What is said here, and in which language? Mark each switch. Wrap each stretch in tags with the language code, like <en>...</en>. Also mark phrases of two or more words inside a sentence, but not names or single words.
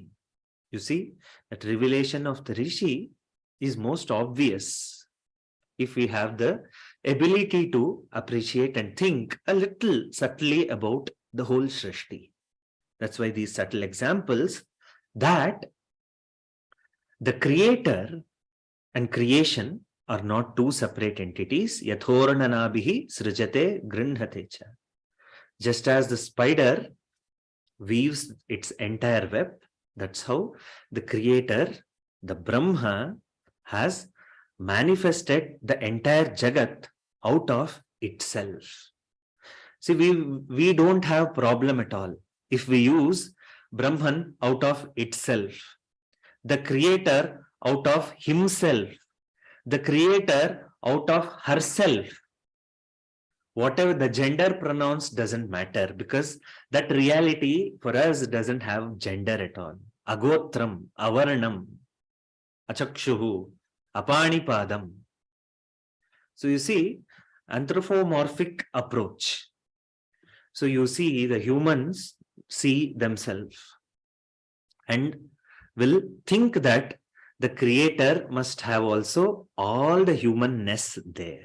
<en>You see, that revelation of the rishi is most obvious if we have the ability to appreciate and think a little subtly about the whole Srishti. That's why these subtle examples that the creator and creation are not 2 separate entities.</en> <sa>Yathornanabihi srijate grinhate cha.</sa> <en>Just as the spider weaves its entire web, that's how the creator, the Brahma, has manifested the entire Jagat out of itself. See, we don't have problem at all if we use Brahman out of itself, the creator out of himself, the creator out of herself. Whatever the gender pronouns doesn't matter, because that reality for us doesn't have gender at all.</en> <sa>Agotram, avarnam, achakshuhu, apanipadam.</sa> <en>So you see, anthropomorphic approach. So you see, the humans see themselves and will think that the creator must have also all the humanness there.</en>